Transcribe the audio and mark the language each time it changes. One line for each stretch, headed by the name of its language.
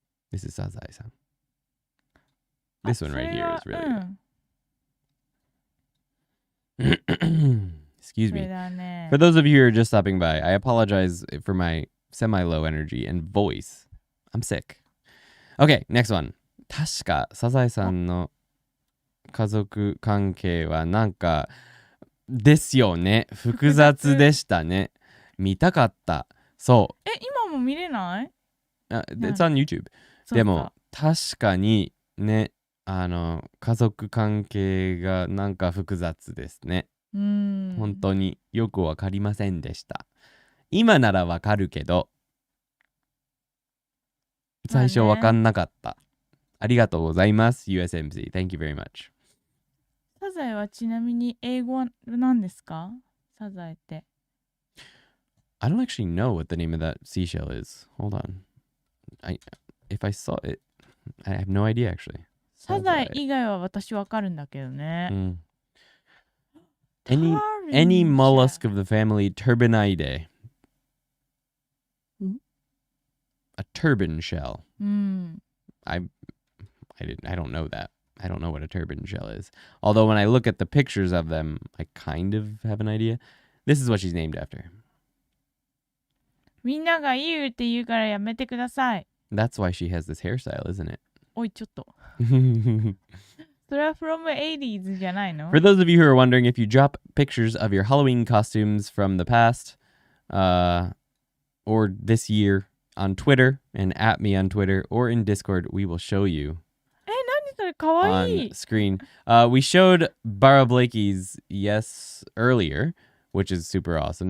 English: This is Sazae-san. This one right here is really
Japanese: うん、
English: good. Excuse
Japanese: それ
English: me.
Japanese: だね。
English: For those of you who are just stopping by, I apologize for my semi-low energy and voice. I'm sick. Okay, next one.
Japanese: 確か、サザエさんの家族関係はなんかですよね。複雑でしたね。見たかった。そう。今も見れない？
English: It's on YouTube.
Japanese: そうか。でも、確かにね、家族関係がなんか複雑ですね。本当によくわかりませんでした。今ならわかるけど、最初わかんなかった。ありがとうございます。
English: USMC. Thank you very much.
Japanese: サザエはちなみに英語は何ですか？サザエって。
English: I don't actually know what the name of that seashell is. Hold on. If I saw it, I have no idea actually.
Japanese: サザエ以外は私わかるんだけどね。
English: Any mollusk of the family Turbinidae. A turban shell. I don't know that. I don't know what a turban shell is. Although when I look at the pictures of them, I kind of have an idea. This is what she's named after.
Japanese: みんなが言うって言うからやめてください。
English: That's why she has this hairstyle, isn't it?
Japanese: おいちょっと。それは
English: from 80s
Japanese: じゃないの？
English: For those of you who are wondering, if you drop pictures of your Halloween costumes from the past or this year on Twitter and at me on Twitter or in Discord, we will show you
Japanese: 何それかわいい。
English: on screen. We showed Bara Blakey's earlier, which is super awesome.